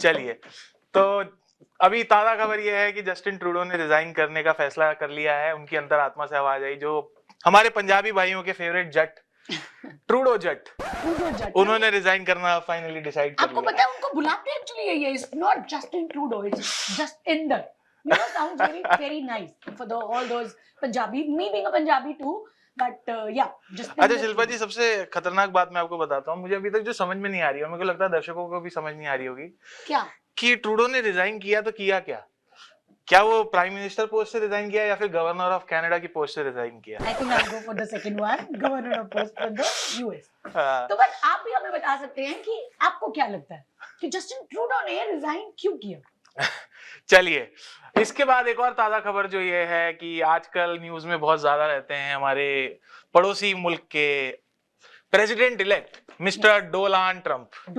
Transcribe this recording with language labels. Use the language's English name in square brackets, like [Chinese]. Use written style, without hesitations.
[Hindi] चलिए, तो अभी ताजा खबर ये है कि जस्टिन ट्रूडो ने रिजाइन करने का फैसला कर लिया है. उनकी अंतरात्मा से आवाज आई, जो हमारे पंजाबी भाइयों के फेवरेट जट ट्रूडो जट, उन्होंने रिजाइन करना फाइनली डिसाइड कर लिया. आपको पता है उनको बुलाते हैं एक्चुअली यही है, [English] It's not Justin Trudeau, it's Justinder. You know, sounds very nice for all those Punjabi, me being a Punjabi too, but yeah, just. [Hindi] अच्छा शिल्पा जी, सबसे खतरनाक बात मैं आपको बताता हूँ. मुझे अभी तक जो समझ में नहीं आ रही है, मेरे को लगता है दर्शकों को भी समझ नहीं आ रही होगी. क्या? कि ट्रूडो ने रिजाइन किया तो किया क्या वो प्राइम मिनिस्टर पोस्ट से रिजाइन किया या फिर गवर्नर ऑफ कनाडा की पोस्ट से रिजाइन किया? [English] I think I'll go for the second one, governor of post for the US. [Hindi] तो बस आप भी हमें बता सकते हैं कि आपको क्या लगता है कि जस्टिन ट्रूडो ने रिजाइन क्यों किया? चलिए, इसके बाद एक और ताजा खबर जो ये है कि आजकल न्यूज में बहुत ज्यादा रहते हैं हमारे पड़ोसी मुल्क के president elect mister Donald Trump.